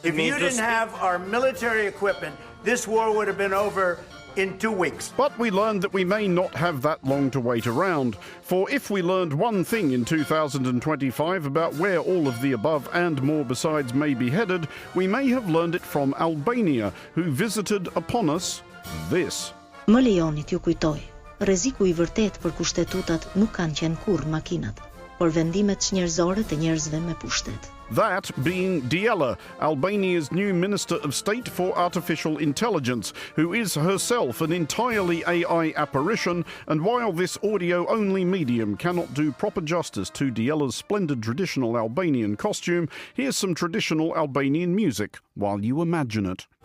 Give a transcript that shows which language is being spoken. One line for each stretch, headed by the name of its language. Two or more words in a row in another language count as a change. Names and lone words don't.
English: If you didn't have our military equipment, this war would have been over in 2 weeks. But we learned that we may not have that long to wait around. For if we learned one thing in 2025 about where all of the above and more besides may be headed, we may have learned it from Albania, who visited upon us this.
Albanian: Më lejoni t'ju kujtoj, rreziku I vërtet për kushtetutat nuk kanë qenë kurrë makinat, por vendimet njerëzore të njerëzve me pushtet.
English: That being Diella, Albania's new Minister of State for Artificial Intelligence, who is herself an entirely AI apparition, and while this audio-only medium cannot do proper justice to Diella's splendid traditional Albanian costume, here's some traditional Albanian music while you imagine it.